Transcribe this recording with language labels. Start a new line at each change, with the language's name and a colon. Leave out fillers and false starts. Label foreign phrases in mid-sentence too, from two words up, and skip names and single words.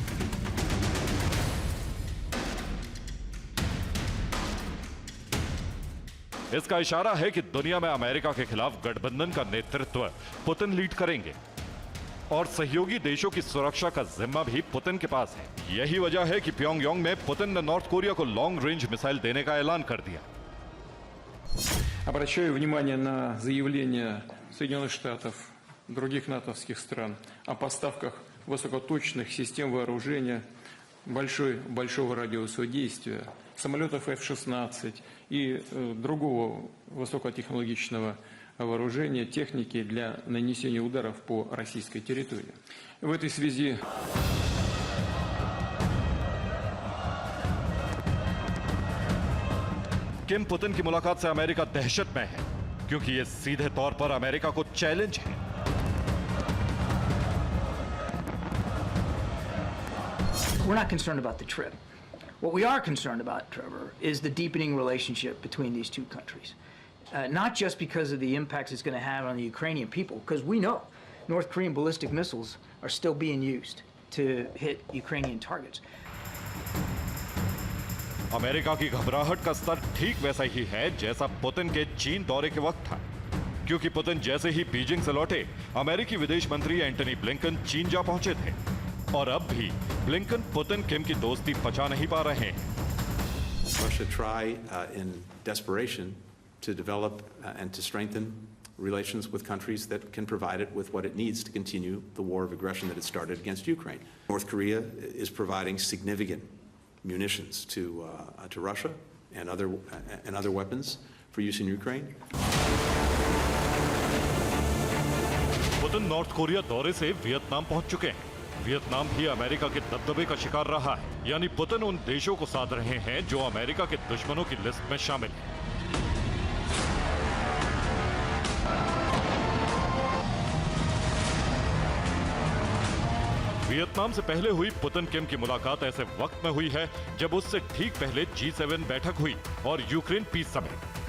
Hindi: इसका इशारा है कि दुनिया में अमेरिका के खिलाफ गठबंधन का नेतृत्व पुतिन लीड करेंगे और सहयोगी देशों की सुरक्षा का जिम्मा भी पुतिन के पास है। यही वजह है कि प्योंगयांग में पुतिन ने नॉर्थ कोरिया को
English: long range missile
Hindi: देने का ऐलान कर दिया।
Russian: Обращаю внимание на заявления Соединенных Штатов, других натовских стран о поставках высокоточных систем вооружения большого радиуса действия, самолетов F-16 и другого высокотехнологичного вооружения, техники для нанесения ударов по российской территории. В этой связи
Hindi: किम पुतिन की मुलाकात से अमेरिका दहशत में है, क्योंकि यह सीधे तौर पर अमेरिका को चैलेंज है।
English: We're not concerned about the trip. What we are concerned about, Trevor, is the deepening relationship between these two countries. Not just because of the impact it's going to have on the Ukrainian people, because we know North Korean ballistic missiles are still being used to hit Ukrainian targets.
Hindi: अमेरिका की घबराहट का स्तर ठीक वैसा ही है जैसा पुतिन के चीन दौरे के वक्त था, क्योंकि पुतिन जैसे ही बीजिंग से लौटे, अमेरिकी विदेश मंत्री एंटनी ब्लिंकन चीन जा पहुंचे थे, और अब भी ब्लिंकन पुतिन किम की दोस्ती पचा नहीं पा रहे हैं।
English: Russia try in desperation to develop and to strengthen relations with countries that can provide it with what it needs to continue the war of aggression that it started against Ukraine. North Korea is providing significant munitions to Russia and other weapons for use in Ukraine.
Hindi: पुतिन नॉर्थ कोरिया दौरे से वियतनाम पहुंच चुके हैं। वियतनाम भी अमेरिका के दबदबे का शिकार रहा है, यानी पुतिन उन देशों को साध रहे हैं जो अमेरिका के दुश्मनों की लिस्ट में शामिल हैं। वियतनाम से पहले हुई पुतिन किम की मुलाकात ऐसे वक्त में हुई है जब उससे ठीक पहले G7 बैठक हुई और यूक्रेन पीस समिट।